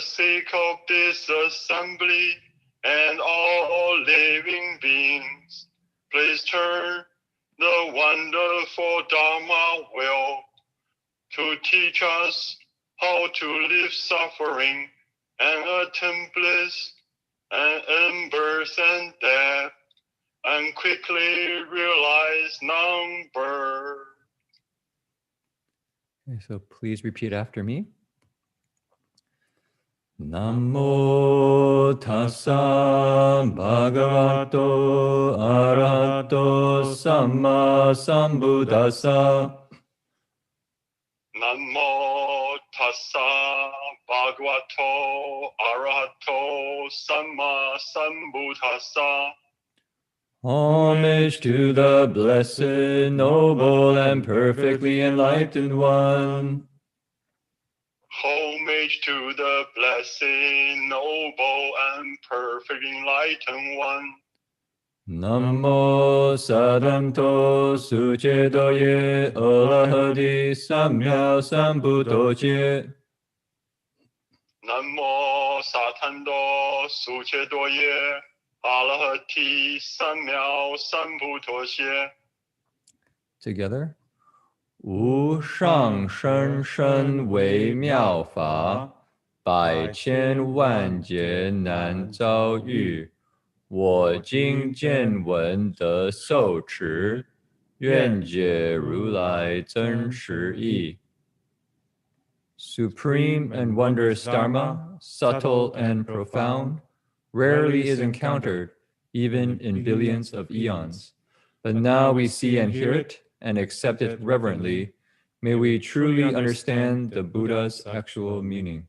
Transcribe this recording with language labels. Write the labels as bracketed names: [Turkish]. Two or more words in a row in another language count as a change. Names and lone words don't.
[English] sake of this assembly and all living beings, please turn the wonderful Dharma will to teach us how to live suffering and attain bliss and end birth and death, and quickly realize non-birth. Okay, so please repeat after me. [Pali] Namo tassa bhagavato arahato samma sambuddhassa. Namo tassa bhagavato arahato samma sambuddhassa. [English] Homage to the blessed, noble, and perfectly enlightened one. Homage to the blessed, noble, and perfectly enlightened one. [Sanskrit] Namo Sadhamto Suchedoye Arahati Samya Sambuddhoye. Namo Satando Suchedoye Arahati Samya Sambuddhoye. [English] Together. [Chinese] 无上甚深微妙法，百千万劫难遭遇。我今见闻得受持，愿解如来真实义。 [English] Supreme and wondrous Dharma, subtle and profound, rarely is encountered, even in billions of eons. But now we see and hear it, and accept it reverently. May we truly understand the Buddha's actual meaning.